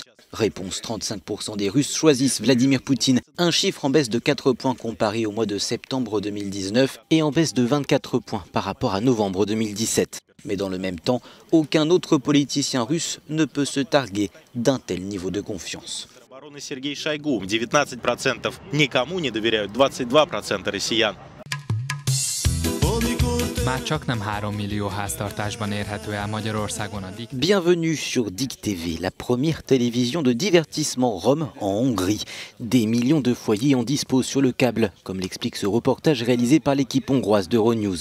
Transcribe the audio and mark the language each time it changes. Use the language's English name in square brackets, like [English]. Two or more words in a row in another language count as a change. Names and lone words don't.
[French] Réponse, 35% des Russes choisissent Vladimir Poutine, un chiffre en baisse de 4 points comparé au mois de septembre 2019 et en baisse de 24 points par rapport à novembre 2017. Mais dans le même temps, aucun autre politicien russe ne peut se targuer d'un tel niveau de confiance. [Russian] Сергей Шойгу, 19% никому не доверяют, 22% россиян. [French] Bienvenue sur DIC TV, la première télévision de divertissement rom en Hongrie. Des millions de foyers en disposent sur le câble, comme l'explique ce reportage réalisé par l'équipe hongroise d'Euronews.